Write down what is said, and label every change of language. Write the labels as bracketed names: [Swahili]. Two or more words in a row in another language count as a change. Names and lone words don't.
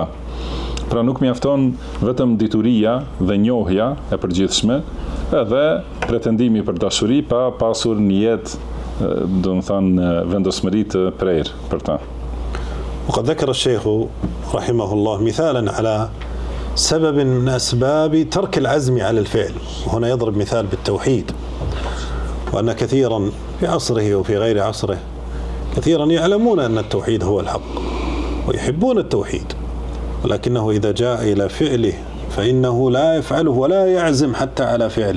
[Albanian] Pra nuk mjafton vetëm dituria dhe njohja e përgjithshme, edhe pretendimi për dashuri pa pasur nijet, do të thonë vendosmëri të prerë për ta. [Arabic] وقد ذكر الشيخ رحمه الله مثالا على سبب من أسباب ترك العزم على الفعل، وهنا يضرب مثال بالتوحيد، وأن كثيرا في عصره وفي غير عصره كثيرا يعلمون أن التوحيد هو الحق ويحبون التوحيد، ولكنه إذا جاء إلى فعله فإنه لا يفعله ولا يعزم حتى على فعله.